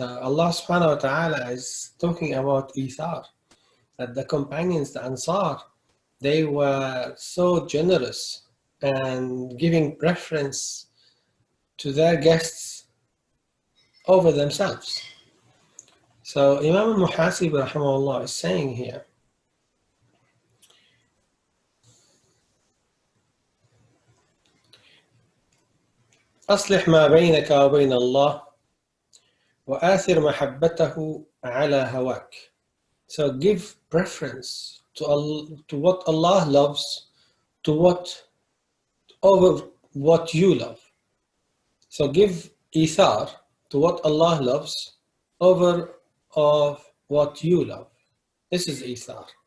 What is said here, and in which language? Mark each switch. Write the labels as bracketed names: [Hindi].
[English] Allah subhanahu wa ta'ala is talking about ithar, that the companions, the Ansar, they were so generous and giving preference to their guests over themselves. So Imam al-Muhasib rahimahullah is saying here, [Arabic] أصلح ما بينك وبين الله وآثر محبته على هواك. [English] So give preference to what Allah loves, over what you love. So give ithar to what Allah loves over of what you love. This is ithar.